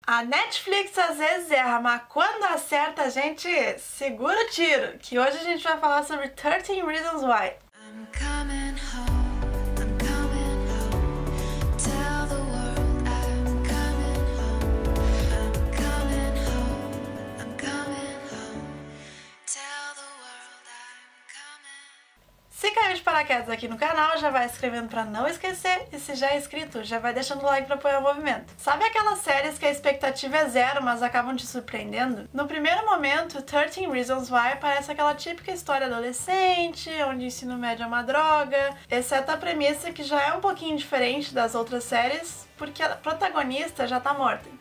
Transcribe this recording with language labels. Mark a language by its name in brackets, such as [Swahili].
[Portuguese] A Netflix às vezes erra, mas quando acerta a gente segura o tiro, que hoje a gente vai falar sobre 13 Reasons Why. [English] I'm coming home, I'm coming home. Tell the world I'm coming home. I'm coming home, I'm coming home. Tell the world I'm coming. [Portuguese] Se caiu de paraquedas aqui no canal, já vai escrevendo pra não esquecer, e se já é inscrito, já vai deixando o like pra apoiar o movimento. Sabe aquelas séries que a expectativa é zero, mas acabam te surpreendendo? No primeiro momento, 13 Reasons Why parece aquela típica história adolescente, onde o ensino médio é uma droga, exceto a premissa que já é um pouquinho diferente das outras séries, porque a protagonista já tá morta.